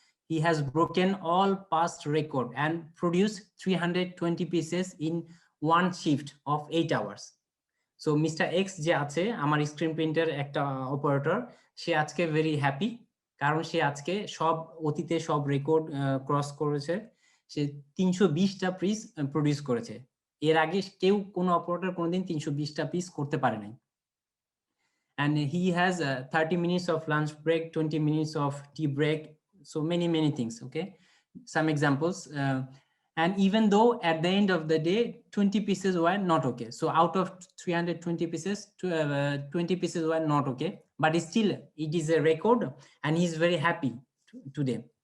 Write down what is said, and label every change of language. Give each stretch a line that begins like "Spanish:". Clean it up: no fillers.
English: He has broken all past record and produced 320 pieces in one shift of 8 hours. So Mr.
Bangla: X যে আছে আমার screen প্রিন্টের একটা operator, সে আজকে
English: very happy,
Bangla: কারণ সে আজকে সব অতীতে সব রেকর্ড ক্রস করেছে, সে 320টা পিস প্রডিউস করেছে। এর আগে কেউ কোনো অপারেটর কোনোদিন 320টা পিস করতে পারে নাই।
English: And he has 30 minutes of lunch break, 20 minutes of tea break, so many things. Okay, some examples. And even though at the end of the day 20 pieces were not okay, so out of 320 pieces 20 pieces were not okay, but still it is a record and he's very happy today.